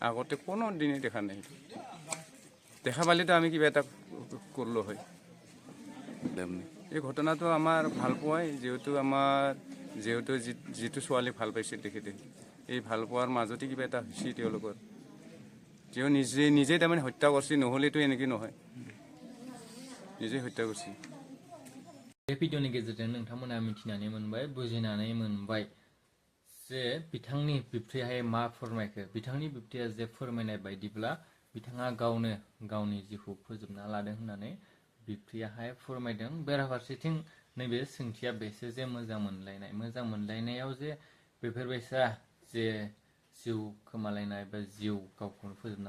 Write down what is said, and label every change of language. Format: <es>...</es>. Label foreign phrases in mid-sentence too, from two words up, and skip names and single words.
<as>আগতে কোনো দিনে দেখা নাই দেখা পালেতো আমি কিবা এটা কৰিলোঁ হয় এই ঘটনাটো আমাৰ ভাল পোৱাই যিহেতু যিটো ছোৱালী ভাল পাইছিল তেখেতে এই ভাল পোৱাৰ মাজতে কিবা এটা হৈছে তেওঁলোকৰ তেওঁ নিজে তাৰমানে হত্যা কৰিছে নহ'লেতো এনেকৈ নহয় নিজে হত্যা কৰিছে</as> <brx>बे भिडिअनि गेजेरजों नोंथांमोना मिथिनानै मोनबाय बुजिनानै मोनबाय जे बिथांनि बिबथैयाहाय मा फोरमायखो बिथांनि बिबथैया जे फोरमायनाय बायदिब्ला बिथाङा गावनो गावनि जिउखौ फोजोबना लादों होननानै बिबथैयाहाय फोरमायदों बेराफारसेथिं नैबे सोंथिया बेसो जे मोजां मोनलायनायाव जे बेफोरबायसा जे जिउ खोमालायनाय बा जिउ गावखौनो फोजोबना</brx>